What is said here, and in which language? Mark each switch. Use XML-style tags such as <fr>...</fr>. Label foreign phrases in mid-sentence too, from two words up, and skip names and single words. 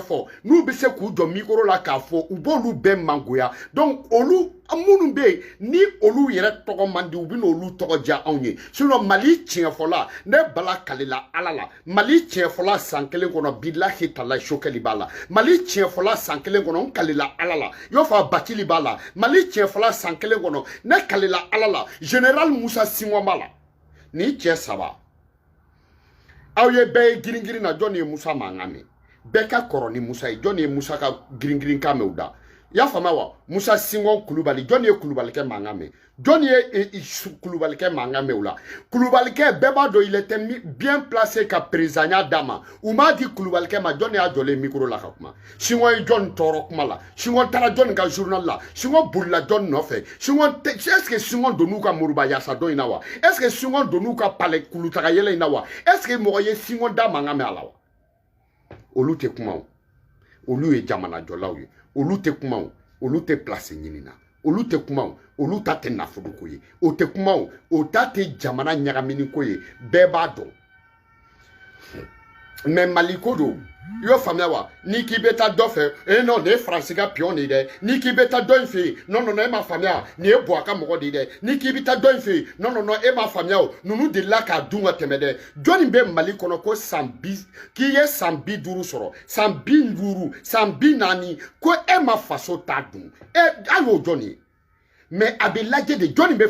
<bm>fɔ n'u bɛ se k'u jɔ micro la k'a fɔ u b'olu bɛɛ mangoya donc olu minnu bɛ yen ni olu yɛrɛ tɔgɔ man di u bɛ n'olu tɔgɔ diya anw ye sinon Mali tiɲɛfɔla ne bala kalila Ala la Mali tiɲɛfɔla san kelen kɔnɔ bilahi talahi Choguel b'a la Mali tiɲɛfɔla san kelen kɔnɔ n kalila Ala la y'o fɔ Bacili b'a la Mali tiɲɛfɔla san kelen kɔnɔ ne kalila Ala la Général Musa Singom b'a la ni cɛ saba aw ye bɛɛ ye girin na jɔn ye Musa mankan mɛn bɛɛ ka kɔrɔ ni Musa ye jɔn ye Musa ka girin kan mɛn o da y'a faamu wa Musa Singom Kulubali jɔn ye Kulubalikɛ mankan mɛn jɔn ye Kulubalikɛ mankan mɛn o la Kulubalikɛ bɛɛ b'a dɔn</bm> <fr>il était bien placé</fr> <bm>ka présidenya d'a ma u m'a di Kulubalikɛ ma jɔn y'a jɔlen micro la ka kuma Singom ye jɔn tɔɔrɔ kuma la Singom taara jɔn ka journal la Singom bolila jɔn nɔfɛ Singom</bm> <fr>est-ce que</fr> <bm>Singom donn'u ka Moriba Yasa dɔn in na wa</bm> <fr>est-ce que</fr> <bm>Singom donn'u ka palais kulutaga yɛlɛ in na wa est-ce que mɔgɔ ye Singom da mankan mɛn a la wa olu tɛ kuma o olu ye jamana jɔlaw ye olu tɛ kuma o olu tɛ place ɲini na olu tɛ kuma o olu ta tɛ nafolo ko ye o tɛ kuma o o ta tɛ jamana ɲagamini ko ye bɛɛ b'a dɔn mais Mali ko don i y'o faamuya wa ni k'i bɛ taa dɔ fɛ non nin ye Faransi ka pion de ye dɛ ni k'i bɛ taa dɔ in fɛ yen non e m'a faamuya nin ye Buwa ka mɔgɔ de ye dɛ ni k'i bɛ taa dɔ in fɛ yen non e m'a faamuya o ninnu delila k'a dun ka tɛmɛ dɛ jɔnni bɛ Mali kɔnɔ ko k'i ye san 50 sɔrɔ san 50 san 40 ko e ma faso ta dun a y'o jɔn ye mais a bɛ lajɛ de jɔnni bɛ</bm>